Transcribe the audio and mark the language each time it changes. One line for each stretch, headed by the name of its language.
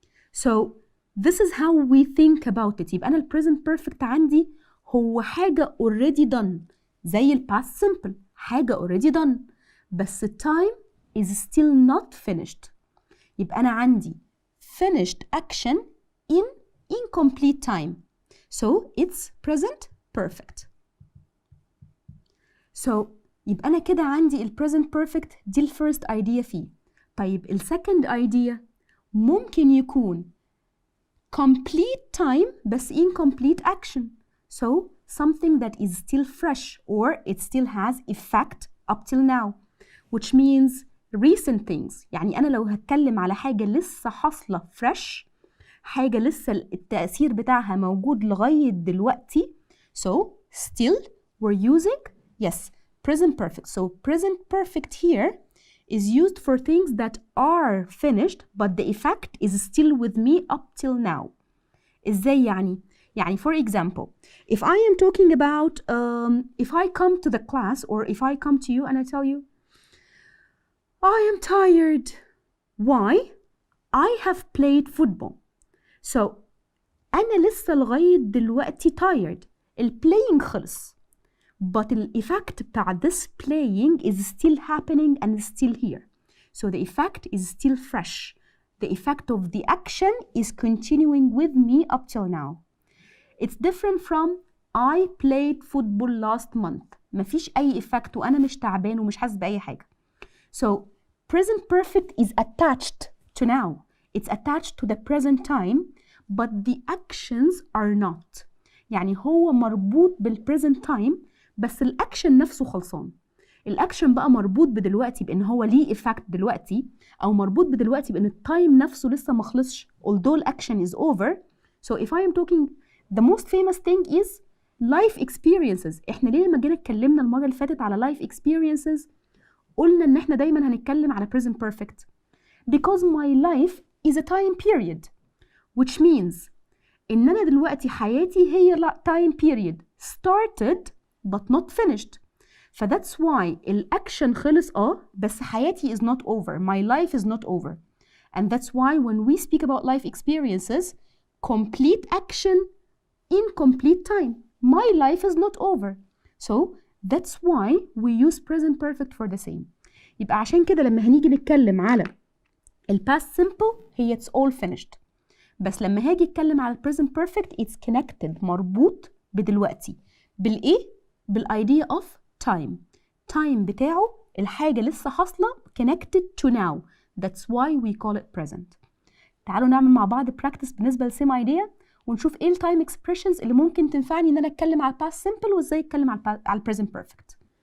English: So this is how we think about it.
Arabic: يبقى أنا ال
English: present perfect
Arabic: عندي هو حاجة
English: already done
Arabic: زي ال
English: past simple،
Arabic: حاجة
English: already done
Arabic: بس
English: time is still not finished.
Arabic: يبقى أنا عندي
English: finished action in incomplete time. So it's present perfect.
Arabic: So يبقى أنا كده عندي ال present perfect دي ال
English: first idea
Arabic: فيه. طيب ال
English: second idea
Arabic: ممكن يكون
English: complete time بس incomplete action. So something that is still fresh or it still has effect up till now, which means recent things.
Arabic: يعني أنا لو هتكلم على حاجة لسه حاصلة fresh، حاجة لسه التأثير بتاعها موجود لغاية دلوقتي،
English: so still we're using yes present perfect. So present perfect here is used for things that are finished but the effect is still with me up till now.
Arabic: إزاي يعني؟ يعني
English: for example if I am talking about if I come to the class or if I come to you and I tell you I am tired. Why? I have played football.
Arabic: So أنا لسه لغاية دلوقتي
English: tired. ال playing خلص but the effect بتاع this playing is still happening and still here. So the effect is still fresh. The effect of the action is continuing with me up till now. It's different from I played football last month.
Arabic: مفيش أي effect وأنا مش تعبان ومش حاسس بأي حاجة.
English: So present perfect is attached to now. It's attached to the present time but the actions are not.
Arabic: يعني هو مربوط بالpresent time بس الأكشن نفسه خلصان. الأكشن بقى مربوط بدلوقتي بإن هو ليه effect دلوقتي، أو مربوط بدلوقتي بإن التايم نفسه لسه ما خلصش although الأكشن
English: is over. So if I am talking the most famous thing is life experiences.
Arabic: إحنا ليه لما جينا اتكلمنا المرة اللي فاتت على life experiences قلنا إن إحنا دايما هنتكلم على present perfect
English: because my life is a time period, which means
Arabic: إن أنا دلوقتي حياتي هي
English: time period started but not finished.
Arabic: ف
English: thats why
Arabic: الأكشن خلص بس حياتي
English: is not over. My life is not over. And that's why when we speak about life experiences, complete action in complete time. My life is not over. So that's why we use present perfect for the same.
Arabic: يبقى عشان كده لما هنيجي نتكلم على ال past simple هي
English: it's all finished.
Arabic: بس لما هاجي اتكلم على present perfect
English: it's connected
Arabic: مربوط بدلوقتي. بالإيه؟ بال
English: idea of time.
Arabic: time بتاعه الحاجة لسه حاصلة
English: connected to now. That's why we call it present.
Arabic: تعالوا نعمل مع بعض practice بالنسبة لل
English: same idea
Arabic: ونشوف ايه التايم expressions اللي ممكن تنفعني ان انا اتكلم على past simple وازاي اتكلم على present perfect.